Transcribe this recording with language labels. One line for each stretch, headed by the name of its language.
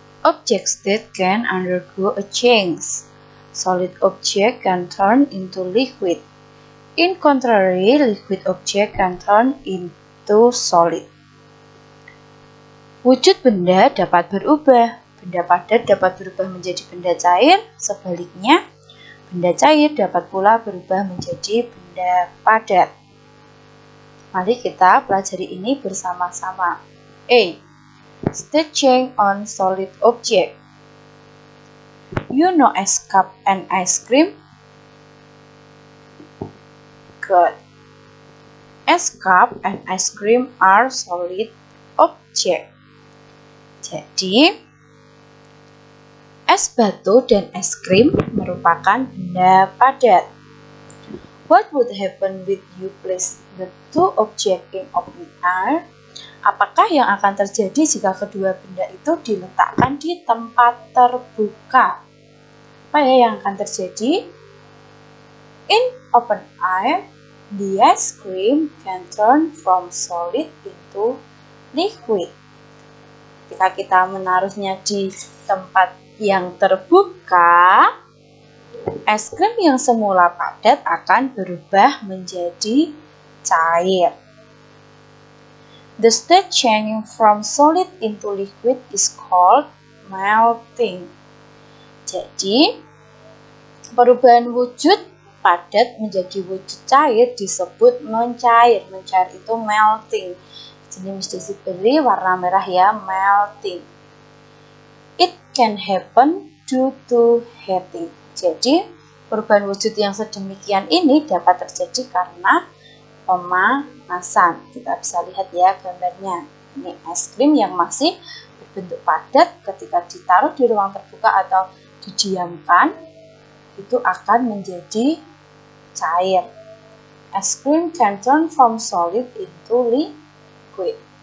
English: Object state can undergo a change. Solid object can turn into liquid. In contrary, liquid object can turn into solid.
Indonesian: Wujud benda dapat berubah. Benda padat dapat berubah menjadi benda cair. Sebaliknya, benda cair dapat pula berubah menjadi benda padat. Mari kita pelajari ini bersama-sama. A.
English: State change on solid object. You know ice cup and ice cream? Good. Ice cup and ice cream are solid object.
Indonesian: Jadi, es batu dan es krim merupakan benda padat.
English: What would happen if you place the two objects in open air?
Indonesian: Apakah yang akan terjadi jika kedua benda itu diletakkan di tempat terbuka? Apa ya yang akan terjadi?
English: In open air, the ice cream can turn from solid into liquid.
Indonesian: Ketika kita menaruhnya di tempat yang terbuka, es krim yang semula padat akan berubah menjadi cair.
English: The state changing from solid into liquid is called melting.
Indonesian: Jadi, perubahan wujud padat menjadi wujud cair disebut mencair. Mencair itu melting. Jadi Miss Desi beri warna merah ya, melting.
English: It can happen due to heating.
Indonesian: Jadi perubahan wujud yang sedemikian ini dapat terjadi karena pemanasan. Kita bisa lihat ya gambarnya. Ini es krim yang masih berbentuk padat ketika ditaruh di ruang terbuka atau didiamkan itu akan menjadi cair.
English: Es krim can turn from solid into liquid.